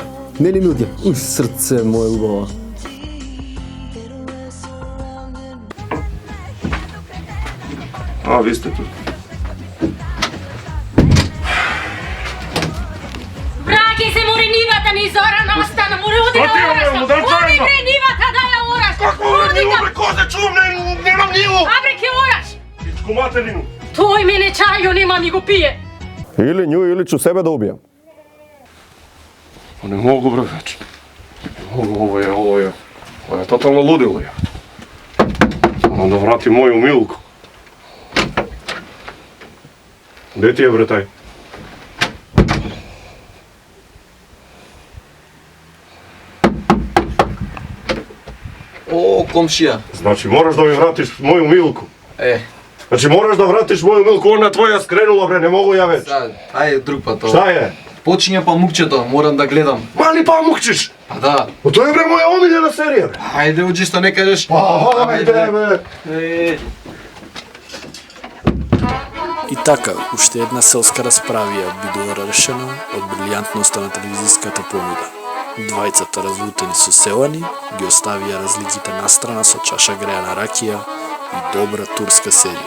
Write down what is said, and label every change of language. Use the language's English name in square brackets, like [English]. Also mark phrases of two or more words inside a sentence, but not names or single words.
[Macedonian] Нели Милке? Уф, срце моје убава. А, ви сте тут. Браке се море нивата ни Зоран остана, море оди [Serbian] Šta ti [Macedonian] да [Serbian] je, [Macedonian] ораш. мудел, Оди чајна? бре нивата да ја ораш. Какво Оди не да- бре, козе чувам, немам ниву! А бре ке ораш. Пичку материну. Тој мене чајо нема ми го пие. [Serbian] Или нju, или ću sebe da ubijem. Ne mogu, bre, već. Ne mogu, ovo je totalno ludilo, je. Moram da vratim moju Milku. Gde ti je, bre, taj? [Macedonian] О, комшија. [Serbian] Znači, moraš da mi vratiš moju Milku. [Macedonian] Е, [Serbian] Znači, moraš da vratiš moju Milku, ona tvoja skrenula, bre, ne mogu ja već. [Macedonian] сега, ајде друг пат тоа. [Serbian] Šta je? [Macedonian] Почиња памукчето, морам да гледам. [Serbian] Mali pamukčić! [Macedonian] Па да. [Serbian] Pa to je, bre, moja omiljena serija, bre. [Macedonian] Ајде, уđи што не кажеш. [Serbian] Pa, hajde, bre. [Macedonian] Е. И така, уште една селска расправија бидува решена од брилјантноста на телевизиската понуда. Двајцата разлутени со селани ги оставија разликите настрана со чаша греана ракија и добра турска серија.